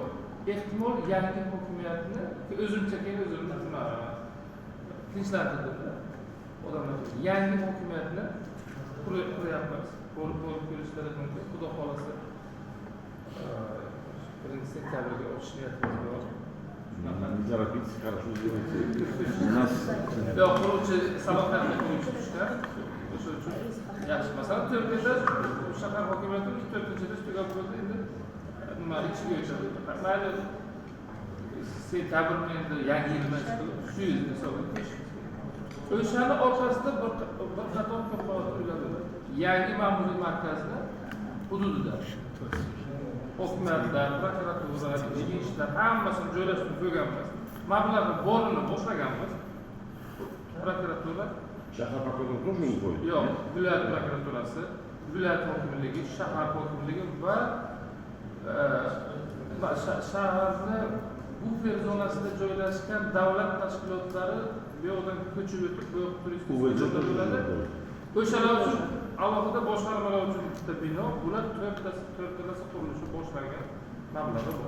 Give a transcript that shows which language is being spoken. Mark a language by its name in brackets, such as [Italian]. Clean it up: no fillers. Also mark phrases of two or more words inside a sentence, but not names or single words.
[Uzbek] Ehtimol yangi hokimiyatni o'zimcha tinchlantirdi. Odamlar yangi hokimiyatni quryapmiz. Bo'lib ko'rishlari mumkin. Xudo xolasa 1-sentyabrga o'tish niyatimiz bor. [Russian] Не торопитесь, хорошо сделайте. У нас... [Uzbek] Yo'q, quruvchi salohiyatli quruvchi tushgan. O'sha uchun yaxshi. Masalan, Turkiyada shahar hokimiyati 4-yilda tugab bo'ldi. Endi nima ichiga o'tadi. Mayli sentabrni endi yangi yilni shu yil hisoblanib o'shani orqasida bir qator ko'proq uylar yangi ma'muriy markazni hududida hokimiyatlar, prokuratura, ichki ishlar hammasini joylashtirib qo'yganmiz. Mablag'ni borini boshlaganmiz. Prokuratura Shahar prokurori [Russian] тоже не уходит? [Uzbek] Yo'q, viloyat prokuraturasi, viloyat hokimligi, shahar hokimligi va shaharni bufer zonasida joylashgan davlat tashkilotlari bu yoqdan ko'chib o'tib, bu yoqda turistik bo'ladi. O'shalar uchun alohida boshqarmalar uchun bitta bino, bular to'rtalasi qurilishi boshlangan mablag'i bor.